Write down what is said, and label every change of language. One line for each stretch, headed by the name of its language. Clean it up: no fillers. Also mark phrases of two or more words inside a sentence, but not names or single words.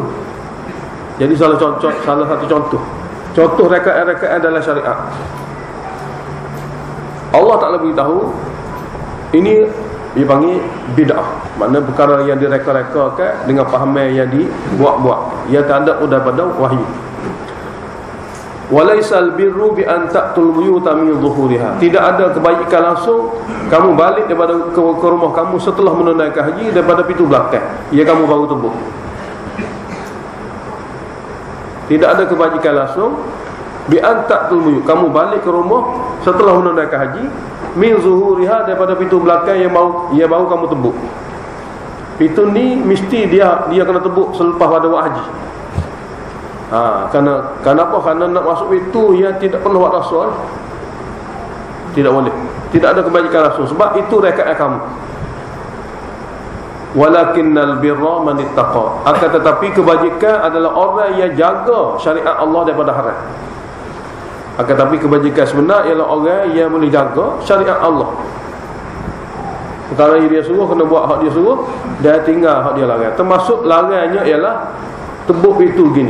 Malay: Jadi salah satu contoh. Contoh rekaan-rekaan dalam syariat. Allah Ta'ala beritahu ini dipanggil bid'ah. Maknanya perkara yang direka-rekakan dengan pahaman yang dibuat-buat, yang tak ada daripada wahyu.
Arabic: وليس البر بأن تأتوا البيوت من ظهورها.
Malay: Tidak ada kebaikan langsung kamu balik daripada ke rumah kamu setelah menunaikan haji daripada pintu belakang yang kamu baru tebuk. Tidak ada kebajikan langsung
Arabic: بأن تأتوا البيوت,
Malay: kamu balik ke rumah setelah menunaikan haji
Arabic: من ظهورها
Malay: daripada pintu belakang yang baru kamu tebuk. Pintu ni mesti dia kena tebuk selepas pada buat haji. Kenapa? Kerana nak masuk pintu yang tidak pernah buat dosa, tidak boleh. Tidak ada kebajikan langsung. Sebab itu rekaan kamu.
Arabic: ولكن البر من اتقى.
Malay: Akan tetapi kebajikan adalah orang yang jaga syariat Allah daripada haram. Akan tetapi kebajikan sebenar ialah orang yang boleh jaga syariat Allah. Perkara yang dia suruh kena buat hak dia suruh, dan tinggal hak dia larang. Termasuk larangnya ialah tebuk pintu gini.